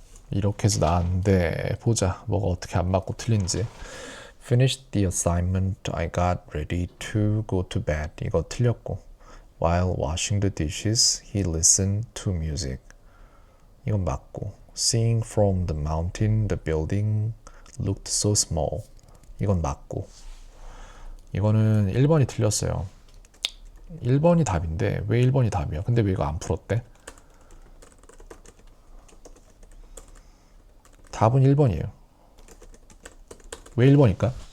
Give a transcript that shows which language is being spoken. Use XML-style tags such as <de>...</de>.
<ko>이렇게 해서 나왔는데 보자. 뭐가 어떻게 안 맞고 틀린지.</ko> <en>Finished the assignment. I got ready to go to bed.</en> <ko>이거 틀렸고.</ko> <en>While washing the dishes, he listened to music.</en> <ko>이건 맞고.</ko> <en>Seeing from the mountain, the building looked so small.</en> <ko>이건 맞고. 이거는 1번이 틀렸어요. 1번이 답인데 왜 1번이 답이야? 근데 왜 이거 안 풀었대? 답은 1번이에요. 왜 1번일까?</ko>